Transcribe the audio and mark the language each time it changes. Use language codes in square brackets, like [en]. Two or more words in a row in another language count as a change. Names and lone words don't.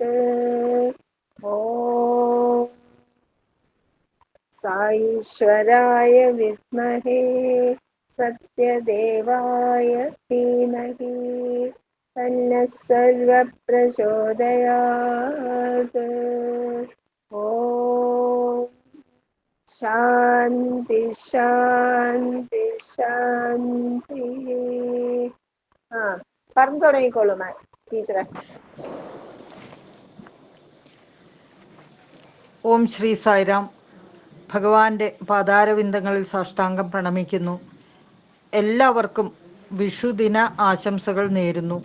[sa] ॐ साईश्वराय विद्महे सत्यदेवाय धीमहि तन्नः सर्वः प्रचोदयात्. ॐ शान्ति शान्ति शान्ति. [ml] പറഞ്ഞു തുടങ്ങിക്കോളൂ ടീച്ചറെ. ഓം ശ്രീ സായിരാം. ഭഗവാന്റെ പാതാരവിന്ദങ്ങളിൽ സാഷ്ടാംഗം പ്രണമിക്കുന്നു. എല്ലാവർക്കും വിഷുദിന ആശംസകൾ നേരുന്നു.